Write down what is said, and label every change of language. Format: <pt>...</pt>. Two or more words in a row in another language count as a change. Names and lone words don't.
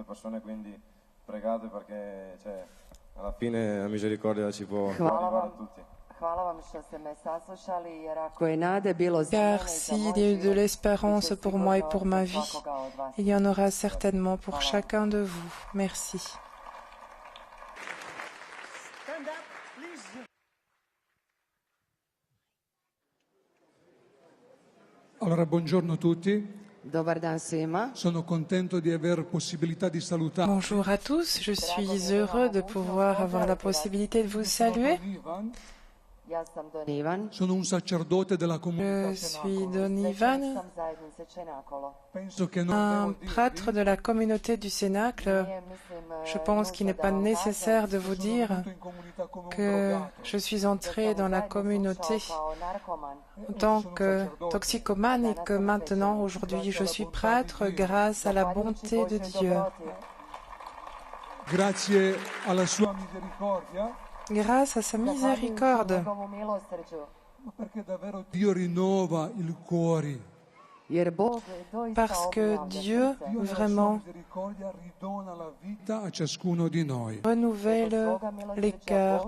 <fr>Car s'il y a eu de l'espérance pour moi et pour ma vie, il y en aura certainement pour chacun de vous. Merci.</fr> <it>Allora, buongiorno a tutti.</it> <hr>Dobar dan svima.</hr> <it>Sono contento di aver possibilità di salutare.</it> <fr>Bonjour à tous, je suis heureux de pouvoir avoir la possibilité de vous saluer.</fr> <it>Sono un sacerdote della comunità.</it> <fr>Je suis Don Ivan, un prêtre de la communauté du Cénacle. Je pense qu'il n'est pas nécessaire de vous dire que je suis entré dans la communauté en tant que toxicomane et que maintenant, aujourd'hui, je suis prêtre grâce à la bonté de Dieu.</fr> <it>Grazie alla sua misericordia.</it> <fr>Grâce à sa miséricorde. Parce que Dieu, vraiment, renouvelle les cœurs.</fr>